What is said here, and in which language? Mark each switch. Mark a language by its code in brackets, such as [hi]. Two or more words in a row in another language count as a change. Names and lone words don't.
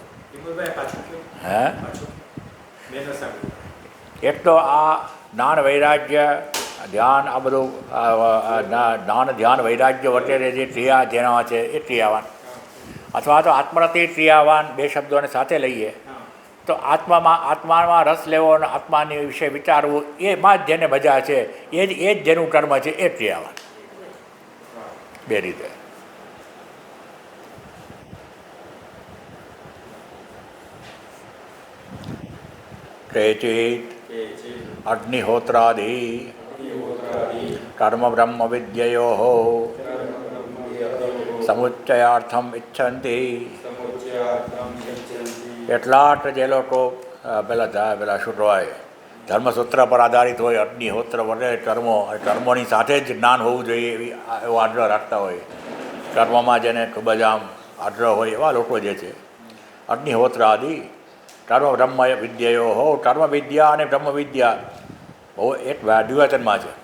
[gu] હે એટલો આ જ્ઞાન વૈરાગ્ય ધ્યાન આ બધું જ્ઞાન ધ્યાન વૈરાગ્ય વગેરે જે ક્રિયા જેના છે એ ક્રિયાવાન અથવા તો આત્મરતિ ક્રિયાવાન બે શબ્દોને સાથે લઈએ તો આત્મામાં રસ લેવો અને આત્માની વિશે વિચારવું એમાં જ જેને મજા છે એ જ જેનું કર્મ છે એ ક્રિયાવાન. બે રીતે [sa] केचित् अग्निहोत्रादि कर्म ब्रह्म विद्ययोः समुच्चयार्थम इच्छन्ति. [gu] એટલાટ જે લોકો પેલા શું કહેવાય ધર્મસૂત્ર પર આધારિત હોય અગ્નિહોત્ર વગેરે કર્મોની સાથે જ જ્ઞાન હોવું જોઈએ એવો આગ્રહ રાખતા હોય. કર્મમાં જેને ખૂબ જ આમ આગ્રહ હોય એવા લોકો જે છે [sa] અગ્નિહોત્ર આદિ કર્મ બ્રહ્મ વિદ્યાઓ [gu] હો કર્મ વિદ્યા અને બ્રહ્મ વિદ્યા બહુ એક દ્વિવચનમાં છે.